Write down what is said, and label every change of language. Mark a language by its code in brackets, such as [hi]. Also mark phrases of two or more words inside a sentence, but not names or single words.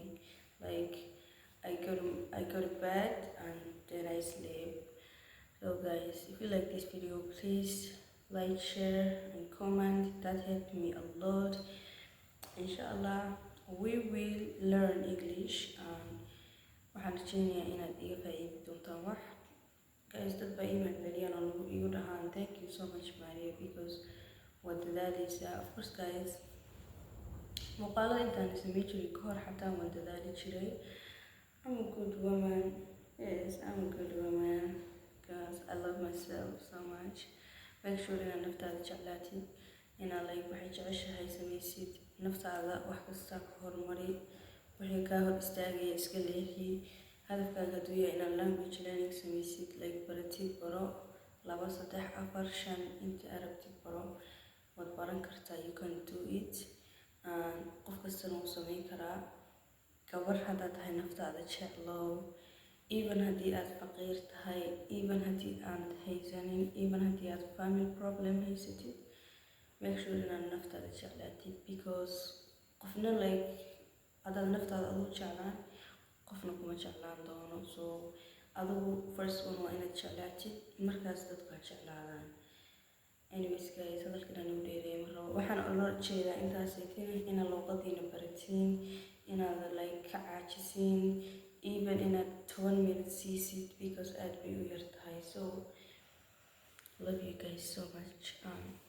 [en] Like I go to bed and then I sleep. So guys, if you like this video, please like, share and comment. That helped me a lot. Inshallah we will learn English and [so] waxaan rajeynayaa inaad iga faa'iidi doontaan wax. Guys, dad baa email celiyaan oo nagu igu dhahaan [en] thank you so much [so] Maria because waad dadaaleysaa. [en] Of course guys, [so] muuqaalada intaan sameyn jiray ka hor xataa waan dadaali jiray. [en] I'm a good woman. Yes, I'm a good woman because I love myself so much. Make sure [so] inaad naftaada jeclaatid, inaad waxay jeceshahay sameysid, naftaada wax kasta ku horumari, wixii kaa hor istaagaya iska leexi. hadafkaaga hadduu yahay inaad [en] language learning [so] sameysid, baratid, baro 2, 3, 4, 5 inta arabtid baro, waad baran kartaa. [en] You can do it. [so] Qof kastana wuu sameyn karaa. gabar haddaad tahay naftaada jeclow, even haddii aad faqiir tahay, even haddii aanad haysanin, even haddii aad [en] family problem [so] haysatid, [en] make sure [so] inaad naftaada jeclaatid because qofna haddaad naftaada adigu jeclaan, qofna kuma jeclaan doono. So adigu [en] first one [so] waa inaad jeclaatid, markaas dadku ha jeclaadaan. Anyways guys, hadalkan aan u dheereeyay ma rabo. waxaan ula jeedaa intaasaytin inaad luqadiina baratiin, inaad ka caajisiin, even inaad 10 minutes siisid because aad bay u yar tahay. [en] So love you guys so much.